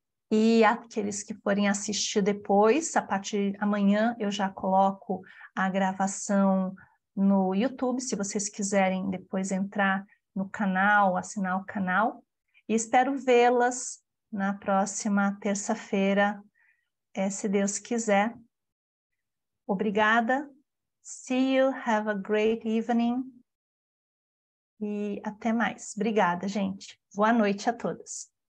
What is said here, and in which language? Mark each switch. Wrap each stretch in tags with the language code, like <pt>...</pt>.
<pt>E aqueles que forem assistir depois, a partir de amanhã eu já coloco a gravação no YouTube, se vocês quiserem depois entrar no canal, assinar o canal. E espero vê-las na próxima terça-feira, se Deus quiser. Obrigada.</pt> <en>See you, have a great evening.</en> <pt>E até mais. Obrigada, gente. Boa noite a todos.</pt>